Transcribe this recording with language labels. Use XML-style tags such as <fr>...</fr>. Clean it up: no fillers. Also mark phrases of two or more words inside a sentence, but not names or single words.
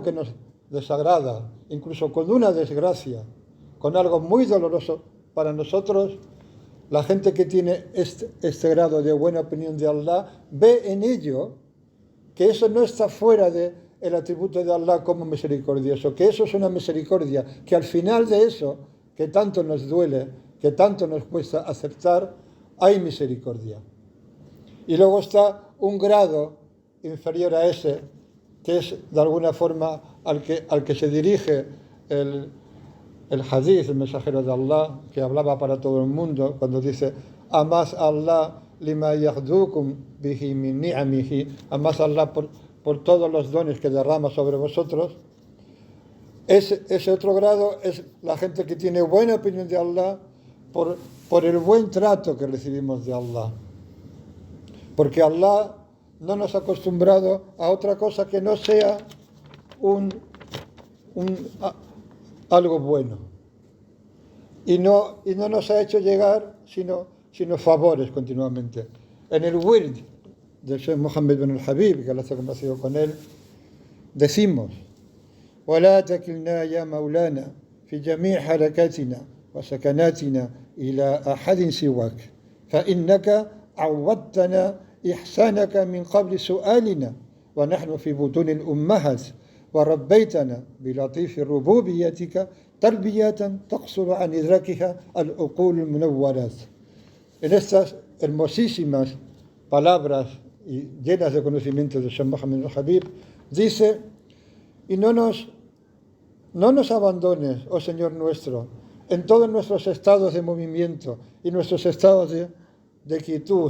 <es>que nos desagrada, incluso con una desgracia, con algo muy doloroso para nosotros, la gente que tiene este grado de buena opinión de Allah ve en ello que eso no está fuera del atributo de Allah como misericordioso, que eso es una misericordia, que al final de eso, que tanto nos duele, que tanto nos cuesta aceptar, hay misericordia. Y luego está un grado inferior a ese, que es de alguna forma al que se dirige el hadith, el mensajero de Allah, que hablaba para todo el mundo, cuando dice,</es> <ar>أحبوا الله لما يغذوكم به من نعمه,</ar> <es>amás Allah por todos los dones que derrama sobre vosotros. Ese otro grado es la gente que tiene buena opinión de Allah por el buen trato que recibimos de Allah. Porque Allah no nos ha acostumbrado a otra cosa que no sea algo bueno. Y no nos ha hecho llegar sino favores continuamente. En el wird del Sheikh Mohammed bin al-Habib, que Allah se ha complacido con él, decimos:</es> <ar>ولا تكلنا يا مولانا في جميع حركاتنا وسكناتنا إلى أحد سواك فإنك عودتنا إحسانك من قبل سؤالنا ونحن في بطون الأمهات وربيتنا بلطيف ربوبيتك تربية تقصر عن إدراكها العقول المنورات.</ar> <es>En estas hermosísimas palabras y llenas de conocimiento de Sheikh Mohammed al-Habib, dice: y no nos abandones, oh Señor nuestro, en todos nuestros estados de movimiento y nuestros estados de quietud.</es>